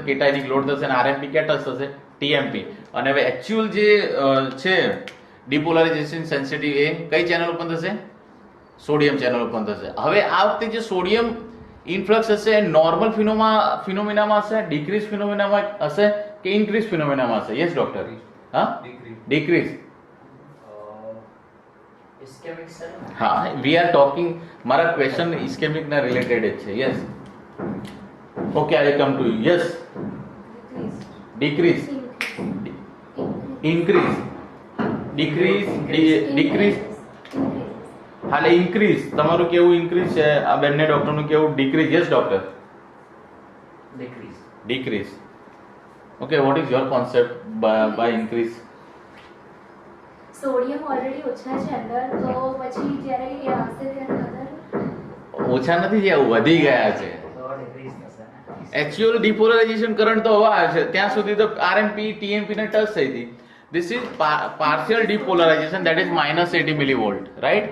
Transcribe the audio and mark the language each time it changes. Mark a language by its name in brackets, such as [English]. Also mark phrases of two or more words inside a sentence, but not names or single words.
[Gujarati] કેટાયનિક લોડ થશે અને આરએમપી કેટસ થશે, ટીએમપી. અને હવે એકચ્યુઅલ જે છે [English] depolarization sensitive [Gujarati] એ કઈ [English] channel open [Gujarati] થશે? [English] sodium channel open [Gujarati] થશે. હવે આ વખતે જે [English] sodium influx [Gujarati] હશે [English] normal phenomenaમાં [Gujarati] હશે, [English] decrease phenomenaમાં [Gujarati] હશે કે [English] increase phenomenaમાં [Gujarati] હશે? [English] yes doctor. હા, ડિક્રીઝ. ischemic cell. [Gujarati] હા, [English] we are talking, [Gujarati] મારા [English] question ischemic [Gujarati] ના રિલેટેડ જ છે. [English] Yes. Okay, I come to you. Yes, decrease, increase, decrease. [Gujarati] હાલે ઇન્ક્રીઝ. તમારું કેવું ઇન્ક્રીઝ છે? આ બંને ડોક્ટરનું કેવું ડિક્રીઝ? [English] yes doctor. Decrease. Decrease. Okay, what is your concept by increase? [Gujarati] સોડિયમ ઓલરેડી ઓછા છે અંદર, તો પછી જ્યારે એ આવશે ત્યારે અગર ઓછા નથી થયા, વધી ગયા છે. તો decrease થશે ને. એકચ્યુઅલ [English] depolarization current [Gujarati] તો હવે આવે છે, ત્યાં સુધી તો આરએમપી ટીએમપી ને ટચ થઈ હતી. [English] This is partial depolarization, that is -80 millivolt, right?